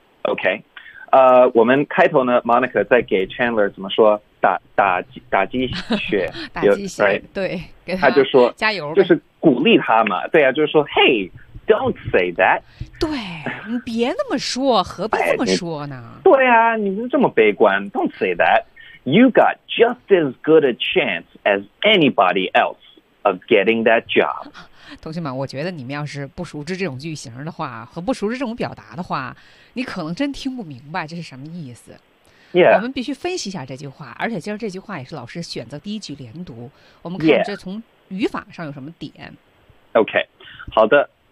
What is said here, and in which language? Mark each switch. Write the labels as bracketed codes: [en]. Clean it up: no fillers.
[zh] OK， 我们开头呢 ，Monica 在给 Chandler 怎么说？打鸡血，打鸡血， [en] right? [zh] 对，给他就说加油，就是鼓励他嘛。对呀、啊，就是说 ， [en] Hey， don't say that。 [zh] 对，你别那么说，何必这么说呢？对呀、啊，你这么悲观 ， [en] Don't say that。 You got just as good a chance as anybody else of getting that job. [zh] 同学们，我觉得你们要是不熟知这种句型的话，和不熟知这种表达的话，你可能真听不明白这是什么意思。 [en] Yeah. [zh] 我们必须分析一下这句话，而且今儿这句话也是老师选择第一句连读。我们看这从语法上有什么点。 [en] Yeah. OK， 好的。